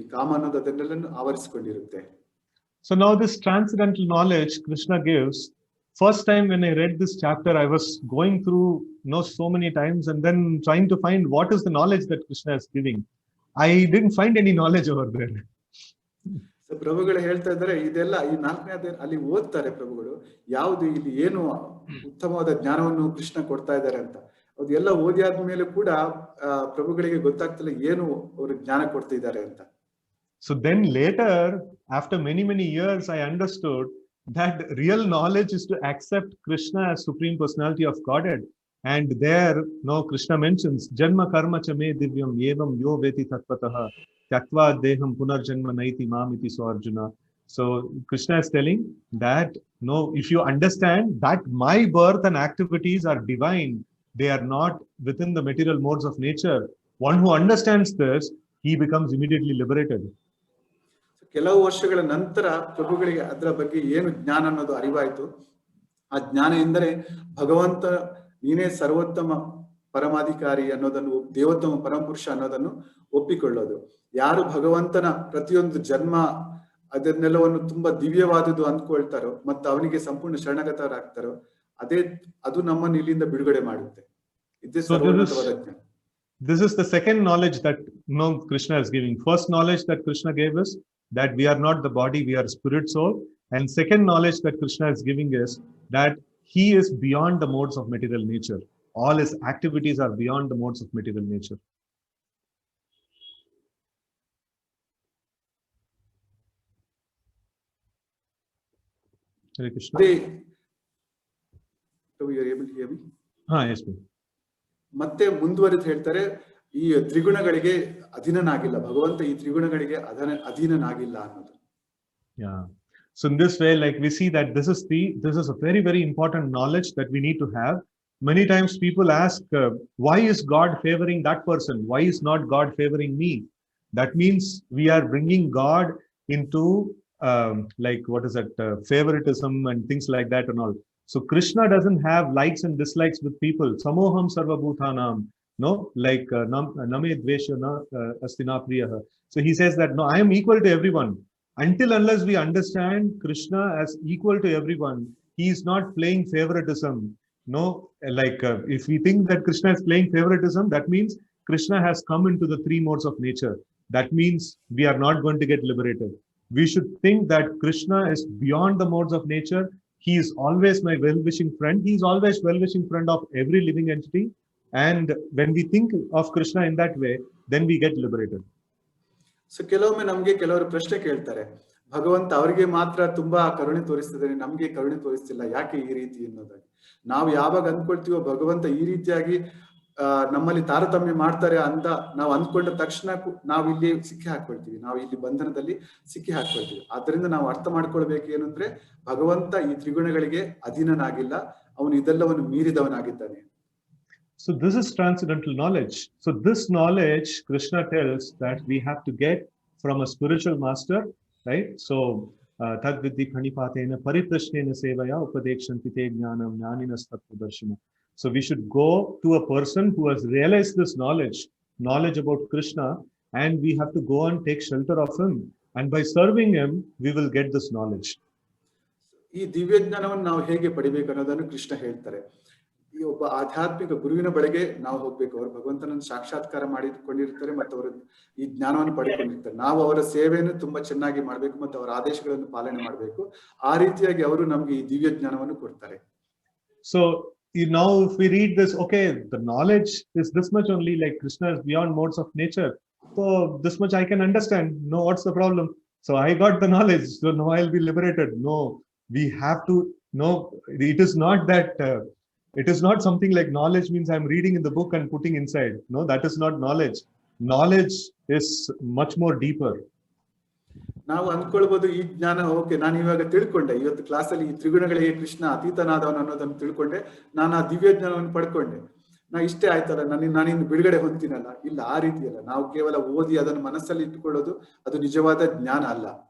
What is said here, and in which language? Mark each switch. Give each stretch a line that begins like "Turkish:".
Kannada: ಈ ಕಾಮ ಅನ್ನೋದು ಅದನ್ನೆಲ್ಲ ಆವರಿಸಿಕೊಂಡಿರುತ್ತೆ.
English: So now this transcendental knowledge Krishna gives. First time when I read this chapter, I was going through so many times and then trying to find what is the knowledge that Krishna is giving. I didn't find any knowledge over there.
Kannada: So ಪ್ರಭುಗಳು ಹೇಳ್ತಾ ಇದ್ದಾರೆ, ಇದೆಲ್ಲ ಈ 4ನೇ ಅಲ್ಲಿ ಓದ್ತಾರೆ ಪ್ರಭುಗಳು, ಯಾವುದು ಇಲ್ಲಿ ಏನು ಉತ್ತಮವಾದ ಜ್ಞಾನವನ್ನು ಕೃಷ್ಣ ಕೊಡ್ತಾ ಇದ್ದಾರೆ ಅಂತ. ಅದು ಎಲ್ಲ ಓದಿ ಆದ್ಮೇಲೆ ಕೂಡ ಪ್ರಭುಗಳಿಗೆ ಗೊತ್ತಾಗ್ತಿಲ್ಲ ಏನು ಅವರು ಜ್ಞಾನ ಕೊಡ್ತಿದ್ದಾರೆ ಅಂತ.
English: So then later, after many years, I understood that real knowledge is to accept Krishna as Supreme Personality of Godhead. And there, Krishna mentions,
Sanskrit: Janma karma chame divyam evam yo veti tattvataha tyaktva deham punarjanma naiti mamiti so Arjuna.
English: So Krishna is telling that, if you understand that my birth and activities are divine, they are not within the material modes of nature. One who understands this, he becomes immediately liberated.
Kannada: ಕೆಲವು ವರ್ಷಗಳ ನಂತರ ಪ್ರಭುಗಳಿಗೆ ಅದರ ಬಗ್ಗೆ ಏನು ಜ್ಞಾನ ಅನ್ನೋದು ಅರಿವಾಯಿತು. ಆ ಜ್ಞಾನ ಎಂದರೆ ಭಗವಂತ ನೀನೇ ಸರ್ವೋತ್ತಮ ಪರಮಾಧಿಕಾರಿ ಅನ್ನೋದನ್ನು, ದೇವೋತ್ತಮ ಪರಮಪುರುಷ ಅನ್ನೋದನ್ನು ಒಪ್ಪಿಕೊಳ್ಳೋದು. ಯಾರು ಭಗವಂತನ ಪ್ರತಿಯೊಂದು ಜನ್ಮ ಅದನ್ನೆಲ್ಲವನ್ನು ತುಂಬಾ ದಿವ್ಯವಾದುದು ಅಂದ್ಕೊಳ್ತಾರೋ ಮತ್ತು ಅವನಿಗೆ ಸಂಪೂರ್ಣ ಶರಣಾಗತರಾಗ್ತಾರೋ, ಅದು ನಮ್ಮನ್ನು ಇಲ್ಲಿಂದ ಬಿಡುಗಡೆ ಮಾಡುತ್ತೆ. ಇದೇ ಸರ್ವೋನ್ನತವಾದ ಜ್ಞಾನ.
English: This is the second knowledge that Krishna is giving. First knowledge that Krishna gave us, that we are not the body, we are spirit soul. And second knowledge that Krishna is giving is that he is beyond the modes of material nature. All his activities are beyond the modes of material nature. Hare Krishna. So you are able to hear me? Yes, ma'am.
Kannada: ಮತ್ತೆ ಮುಂದುವರೆದು ಹೇಳ್ತಾರೆ, ಈ ತ್ರಿಗುಣಗಳಿಗೆ ಅಧೀನನಾಗಿಲ್ಲ ಭಗವಂತ, ಈ ತ್ರಿಗುಣಗಳಿಗೆ ಅಧೀನನಾಗಿಲ್ಲ ಅನ್ನೋದು.
English: Yeah. So in this way, like we see that this is a very important knowledge that we need to have, Many times people ask, why is God favoring that person? Why is not God favoring me? That means we are bringing God into like, what is that, favoritism and things like that and all. So Krishna doesn't have likes and dislikes with people.
Sanskrit: Samoham sarva bhutanam.
English: No, like
Sanskrit: name dvesha na astina priyaha.
English: So he says that, no, I am equal to everyone. Until unless we understand Krishna as equal to everyone, he is not playing favoritism. No, like if we think that Krishna is playing favoritism, that means Krishna has come into the three modes of nature. That means we are not going to get liberated. We should think that Krishna is beyond the modes of nature. He is always my well-wishing friend. He is always well-wishing friend of every living entity. And when we think of Krishna in that way, then we get liberated.
Kannada: So ಕೆಲವೊಮ್ಮೆ ನಮ್ಗೆ ಕೆಲವರು ಪ್ರಶ್ನೆ ಕೇಳ್ತಾರೆ, ಭಗವಂತ ಅವರಿಗೆ ಮಾತ್ರ ತುಂಬಾ ಕರುಣೆ ತೋರಿಸ್ತಿದ್ದಾನೆ, ನಮ್ಗೆ ಕರುಣೆ ತೋರಿಸ್ತಿಲ್ಲ, ಯಾಕೆ ಈ ರೀತಿ ಅನ್ನೋದಾಗಿ. ನಾವು ಯಾವಾಗ ಅಂದ್ಕೊಳ್ತೀವೋ ಭಗವಂತ ಈ ರೀತಿಯಾಗಿ ನಮ್ಮಲ್ಲಿ ತಾರತಮ್ಯ ಮಾಡ್ತಾರೆ ಅಂತ ನಾವು ಅಂದ್ಕೊಂಡ ತಕ್ಷಣ ನಾವು ಇಲ್ಲಿ ಸಿಕ್ಕಿ ಹಾಕೊಳ್ತೀವಿ, ನಾವು ಇಲ್ಲಿ ಬಂಧನದಲ್ಲಿ ಸಿಕ್ಕಿ ಹಾಕೊಳ್ತೀವಿ. ಆದ್ರಿಂದ ನಾವು ಅರ್ಥ ಮಾಡ್ಕೊಳ್ಬೇಕು ಏನಂದ್ರೆ, ಭಗವಂತ ಈ ತ್ರಿಗುಣಗಳಿಗೆ ಅಧೀನನಾಗಿಲ್ಲ, ಅವನು ಇದೆಲ್ಲವನ್ನು ಮೀರಿದವನಾಗಿದ್ದಾನೆ.
English: So this is transcendental knowledge. So this knowledge, Krishna tells that we have to get from a spiritual master, right?
Sanskrit: So tad vidhi khanipatena pariprashnena sevaya upadekshanti te jnanam jnaninas tattvadarshina.
English: So we should go to a person who has realized this knowledge about Krishna, and we have to go and take shelter of him. And by serving him, we will get this knowledge.
Kannada: ಈ ದಿವ್ಯ ಜ್ಞಾನವನ್ನು ನಾವು ಹೇಗೆ ಪಡಿಬೇಕು ಅನ್ನೋದನ್ನು ಕೃಷ್ಣ ಹೇಳ್ತಾರೆ. ಈ ಒಬ್ಬ ಆಧ್ಯಾತ್ಮಿಕ ಗುರುವಿನ ಬಳಿಗೆ ನಾವು ಹೋಗ್ಬೇಕು. ಅವರು ಭಗವಂತನನ್ನು ಸಾಕ್ಷಾತ್ಕಾರ ಮಾಡಿಕೊಂಡಿರ್ತಾರೆ ಮತ್ತು ಅವರು ಈ ಜ್ಞಾನವನ್ನು ಪಡ್ಕೊಂಡಿರ್ತಾರೆ. ನಾವು ಅವರ ಸೇವೆಯನ್ನು ತುಂಬಾ ಚೆನ್ನಾಗಿ ಮಾಡ್ಬೇಕು ಮತ್ತು ಅವರ ಆದೇಶಗಳನ್ನು ಪಾಲನೆ ಮಾಡಬೇಕು. ಆ ರೀತಿಯಾಗಿ ಅವರು ನಮ್ಗೆ ಈ ದಿವ್ಯ ಜ್ಞಾನವನ್ನು ಕೊಡ್ತಾರೆ.
English: So now if we read this, okay, the knowledge is this much only, like Krishna is beyond modes of nature. So this much I can understand. No, what's the problem? So I got the knowledge, so now I'll be liberated. No, we have to know. It is not that. It is not something like knowledge means I'm reading in the book and putting inside. No, that is not knowledge. Knowledge is much more deeper.
Kannada: ನಾವು ಅಂದ್ಕೊಳ್ಬಹುದು ಈ ಜ್ಞಾನ, okay, ನಾನು ಇವಾಗ ತಿಳ್ಕೊಂಡೆ, ಇವತ್ತು ಕ್ಲಾಸಲ್ಲಿ ಈ ತ್ರಿಗುಣಗಳಿಗೆ ಕೃಷ್ಣ ಅತೀತನಾದವನು ಅನ್ನೋದನ್ನು ತಿಳ್ಕೊಂಡೆ, ನಾನು ಆ ದಿವ್ಯ ಜ್ಞಾನವನ್ನು ಪಡ್ಕೊಂಡೆ, ನಾ ಇಷ್ಟೇ ಆಯ್ತಲ್ಲ, ನಾನಿನ್ನು ಬಿಡುಗಡೆ ಹೊಂದ್ತೀನಲ್ಲ. ಇಲ್ಲ, ಆ ರೀತಿ ಅಲ್ಲ. ನಾವು ಕೇವಲ ಓದಿ ಅದನ್ನು ಮನಸ್ಸಲ್ಲಿ ಇಟ್ಟುಕೊಳ್ಳೋದು ಅದು ನಿಜವಾದ ಜ್ಞಾನ ಅಲ್ಲ.